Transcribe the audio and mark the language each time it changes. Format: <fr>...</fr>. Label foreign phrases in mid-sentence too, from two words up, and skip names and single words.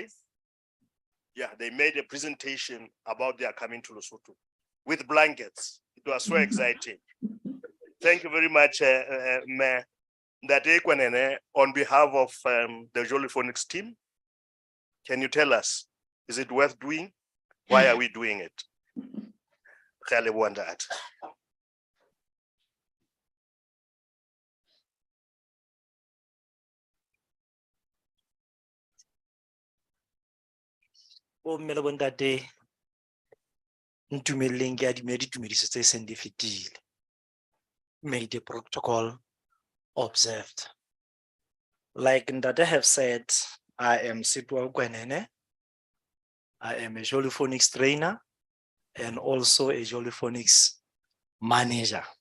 <en>Yeah, they made a presentation about their coming to Lesotho with blankets. It was so exciting. Thank you very much, Mayor. On behalf of the Joliphonics team, can you tell us, is it worth doing? Why are we doing it?</en> <st>Mme le bontate, ntumeleng ke adimme ditumediso tse seng di fetile.</st> <en>May the protocol observed. Like Ndate have said, I am Sitwa Kwenene. I am a Joliphonics trainer and also a Joliphonics manager.</en>